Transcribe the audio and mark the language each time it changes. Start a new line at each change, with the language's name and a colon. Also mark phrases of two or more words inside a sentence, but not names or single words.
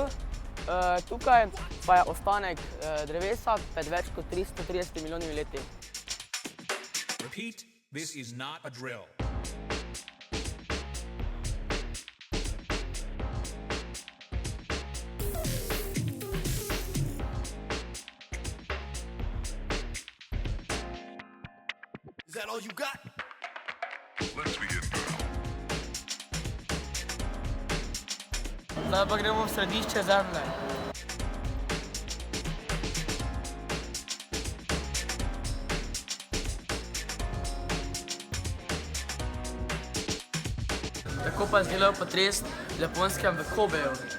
Slovenian: Tukaj pa je ostanek drevesa pred več kot 330 milijonimi leti.
English: Repeat, this is not a drill. Is that all you got? Let's begin now.
Slovenian: Zdaj pa gremo v središče zemlje. Tako pa je izgledal potres v Japonskem v Kobeju.